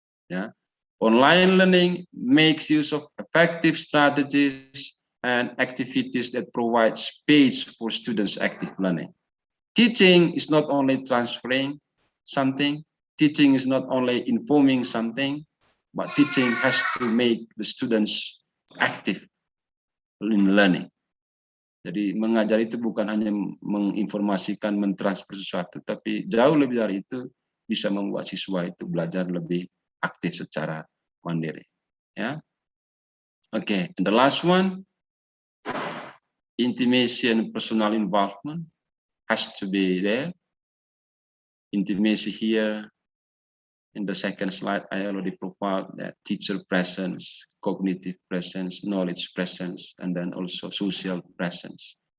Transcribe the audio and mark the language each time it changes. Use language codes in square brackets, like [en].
[en] Ya, online learning makes use of effective strategies and activities that provide space for students' active learning. Teaching is not only transferring something, teaching is not only informing something, but teaching has to make the students active in learning. [id] Jadi mengajar itu bukan hanya menginformasikan, mentransfer sesuatu, tapi jauh lebih dari itu bisa membuat siswa itu belajar lebih aktif secara mandiri. [en] Ya, okay. And the last one, intimacy and personal involvement has to be there. Intimacy here. In the second slide, I already profiled that teacher presence, cognitive presence, knowledge presence, and then also social presence.